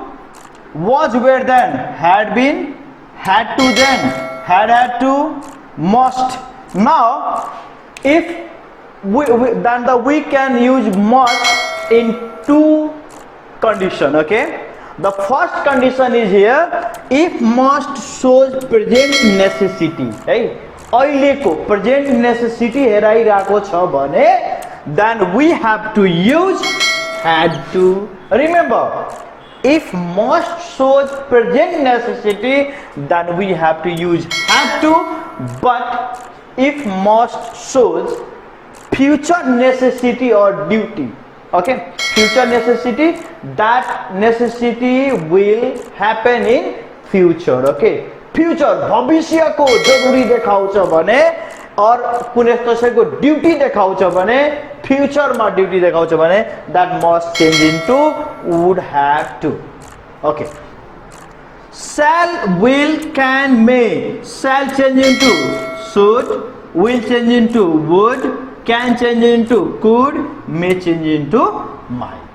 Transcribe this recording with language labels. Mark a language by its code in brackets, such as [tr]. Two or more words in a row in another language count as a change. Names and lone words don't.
[en] Was where, then had been. Had to, then had to. Must. Now if we can use must in two condition. Okay, the first condition is here, if must shows present necessity [ne] है अहिलेको [en] present necessity [ne] हेराइरहेको छ भने [en] then we have to use had to. Remember, if must shows present necessity then we have to use had to, but if must shows future necessity or duty, okay, future necessity, that necessity will happen in future. Okay, future [ne] भविष्य को जरूरी देखाउँछ भने और कुनै कसैको ड्युटी देखाउँछ भने फ्युचर मा ड्युटी देखाउँछ भने [en] that must change into would have to. Okay, shall, will, can, may. Shall change into should, will change into would, can change into could, may change into might.